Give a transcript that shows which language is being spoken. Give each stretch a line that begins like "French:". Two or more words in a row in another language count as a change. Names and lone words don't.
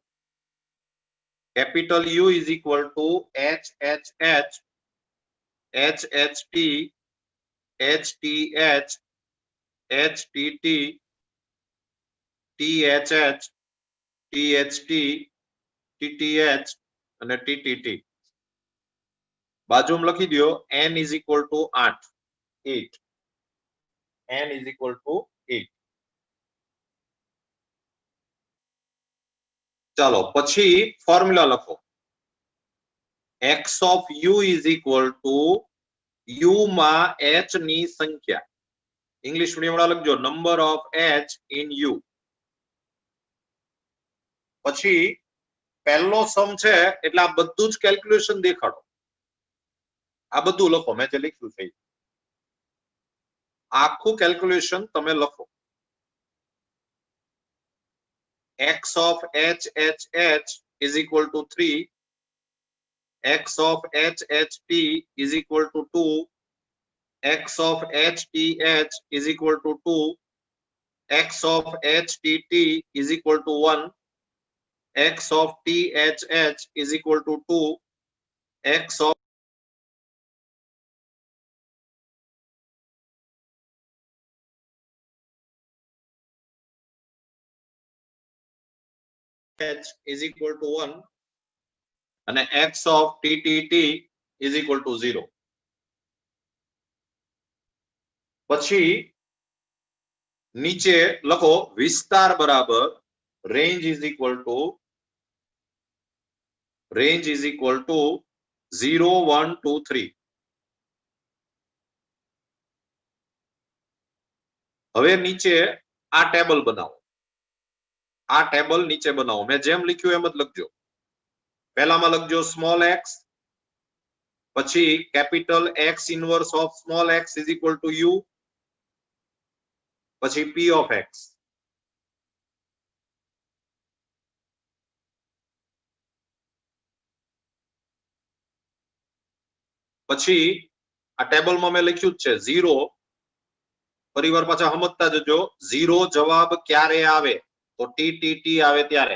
English: capital U is equal to H H H H H T H T H H T T T H H T H T T T H and T T T.
Gujarati: બાજુમાં લખી દો
English: n is equal to
Gujarati: 8.
English: n is equal to 8.
Gujarati: ચાલો પછી ફોર્મ્યુલા લખો.
English: x of u is equal to u
Gujarati: માં h ની સંખ્યા.
English: English medium
Gujarati: વાળા લખજો
English: number of h in u.
Gujarati: પછી પહેલો સમ છે એટલે આ બધું જ કેલ્ક્યુલેશન દેખાડો. આ બધું લખો મેં જે લખ્યું છે આખું કેલ્ક્યુલેશન તમે લખો.
English: x of h h h is equal to 3, x of h h t is equal to 2, x of h t h is equal to 2, x of h t t is equal to 1, x of t h h is equal to 2, x of h is equal to 1 અને x of t t t is equal to 0.
Gujarati: પછી નીચે લખો વિસ્તાર બરાબર
English: range is equal to
Gujarati: 0 1 2 3. હવે નીચે આ ટેબલ બનાવો. આ ટેબલ નીચે બનાવો. મેં જેમ લખ્યું એમ જ લખજો. પહેલામાં લખજો
English: small x,
Gujarati: પછી
English: capital x inverse of small x is equal to u,
Gujarati: પછી
English: p of x.
Gujarati: પછી આ ટેબલમાં મેં લખ્યું જ છે 0. પરિવાર પાછા સમજતા જજો. 0 જવાબ ક્યારે આવે તો t t t આવે ત્યારે.